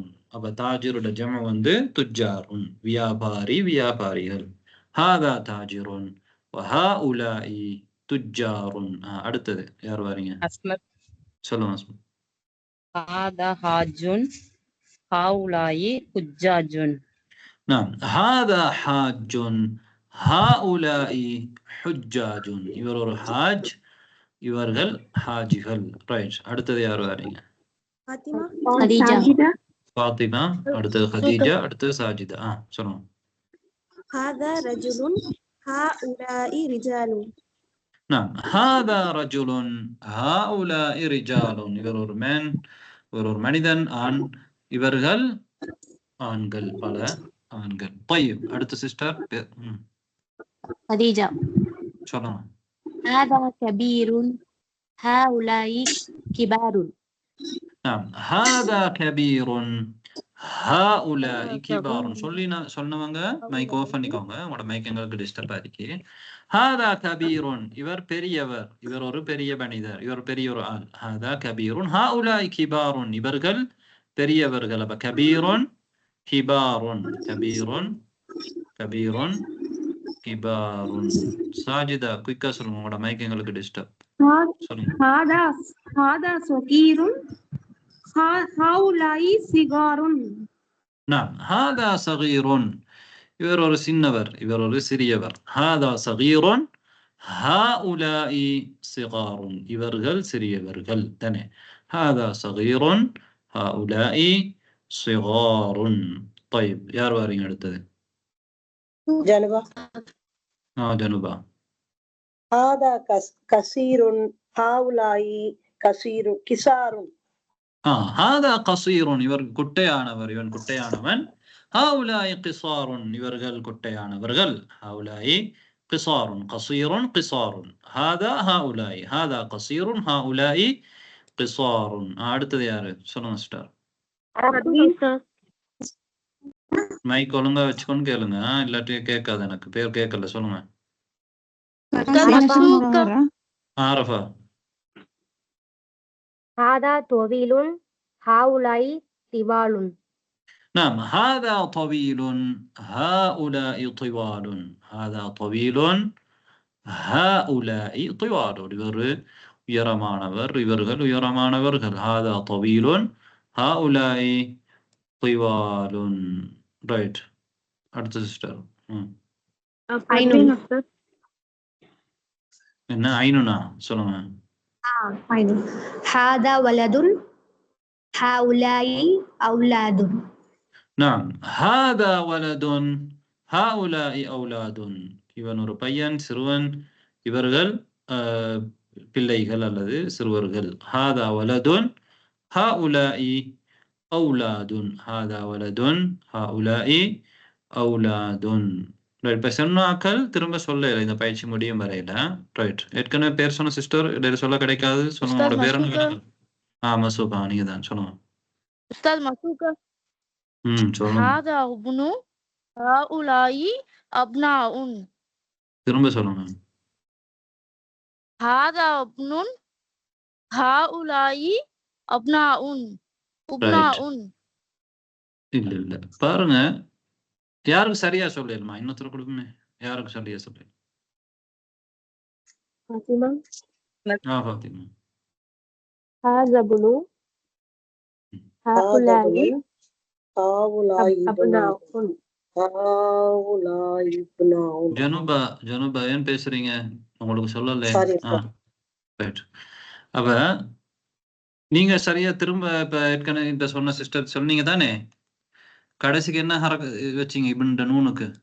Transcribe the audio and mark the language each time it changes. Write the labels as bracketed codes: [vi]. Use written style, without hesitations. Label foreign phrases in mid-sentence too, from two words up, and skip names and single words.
[ta] அப்ப தாஜிரோட ஜம வந்து துஜ்ஜாருன், வியாபாரி, வியாபாரிகள். [ar] هذا تاجر وهؤلاء تجار. [ta] அடுத்தது யார் வாரீங்க? அஸ்மத். சொல்லுங்க அஸ்மத். [ar] هذا حاج، هؤلاء حجاج. نعم هذا حاج هؤلاء حجاج [ta] இவர் ஒரு ஹாஜ் இவர்கள் ஹாஜிகள் ரைட் அடுத்தது யார் வரீங்க [ar] فاطمة خديجة ساجدة [ta] ஃபாத்திமா அடுத்தது خديجة அடுத்தது சாஜிதா சொல்லுங்க [ar] هذا رجل هؤلاء رجال نعم هذا رجل هؤلاء رجال [ta] இவர் ஒரு மேன் இவர் ஒரு மனிதன் ஆண் இவர்கள் ஆண்கள் பல ஆண்கள் طيب அடுத்த சிஸ்டர் [ar] خديجة [ta] சொல்லுங்க [ar] هذا كبير هؤلاء كبار نعم هذا كبير هؤلاء كبار [ta] சொன்னவங்க [en] mic off [ta] பண்ணிக்கோங்க உங்களோட மைக் எங்களுக்கு டிஸ்டர்ப் ஆயிருக்கு [ar] هذا كبير [ta] இவர் பெரியவர் இவர் ஒரு பெரிய மனிதர் இவர் பெரிய ஒரு ஆள் [ar] هذا كبير هؤلاء كبار [ta] இவர்கள் பெரியவர்கள் அப்ப [ar] كبير كبار كبير كبير كبار [ta] சாஜிதா குயிக்கா சொல்லுங்க உங்களோட மைக் எங்களுக்கு டிஸ்டர்ப் சொல்லுங்க [ar] هذا صغير هؤلاء صغار نعم هذا صغير [ta] இவர் ஒரு சின்னவர் இவர் ஒரு சிறியவர் [ar] هذا صغير هؤلاء صغار [ta] இவர்கள் சிறியவர்கள் தானே [ar] هذا صغير هؤلاء صغار طيب [ta] யார் வாரீங்க அடுத்தது [ar] جنبا [ta] ஜனுபா [ar] هذا كثير هؤلاء كثير كسار هذا قصير [ta] இவர் குட்டையானவர் இவன் குட்டையானவன் [ar] هؤلاء قصار [ta] இவர்கள் குட்டையானவர்கள் [ar] هؤلاء قصار قصير قصار هذا هؤلاء هذا قصير هؤلاء قصار [ta] அடுத்தது யாரு சொல்லுங்க ஸ்டார் மைக் ஒழுங்கா வச்சுக்கொண்டு கேளுங்க இல்லாட்டி கேட்காது எனக்கு பேர் கேட்கல சொல்லுங்க ஆரஃபா [ar] هذا طويل هؤلاء طوال نعم هذا طويل هؤلاء طوال هذا طويل هؤلاء طوال [ta] இவர் உயரமானவர் இவர்கள் உயரமானவர்கள் [ar] هذا طويل هؤلاء طوال [ta] ரைட் அடுத்த சிஸ்டர் என்ன ஐனுனா சொல்லுங்க [ar] هذا ولد هؤلاء أولاد نعم هذا ولد هؤلاء أولاد [ta] இவன் ஒரு பையன் சிறுவன் இவர்கள் பிள்ளைகள் அல்லது சிறுவர்கள் [ar] هذا ولد هؤلاء أولاد هذا ولد هؤلاء أولاد [ta] ரைட் இப்போ சொன்னாக்கள் திரும்ப சொல்ல இந்த பயிற்சி முடியும் வரையில ரைட் ஏற்கனவே பேர் சொன்ன சிஸ்டர் இடையில சொல்ல கிடைக்காது சொல்லுங்க பேர் என்ன மசூகா நீங்க தான் சொல்லுங்க [ar] أستاذ مسوكة [ta] சொல்லுங்க [ar] هذا ابن هؤلاء أبناء [ta] திரும்ப சொல்லுங்க [ar] هذا ابن هؤلاء أبناء أبناء [ta] இல்ல இல்ல பாருங்க யாருக்கு சரியா சொல்லலுமா இன்னொருத்தர் கொடுக்குமே யாருக்கு சரியா சொல்லு [ar] فاطمة [ta] ஃபாத்திமா [ar] هذا بنو هؤلاء أبناء [ta] ஜனுபா ஏன் பேசுறீங்க உங்களுக்கு சொல்லல ரைட் அப்ப நீங்க சரியா திரும்ப இப்ப ஏற்கனவே இந்த சொன்ன சிஸ்டர் சொன்னீங்க தானே கடைசிக்கு என்ன வச்சீங்க இப்ப நூனுக்கு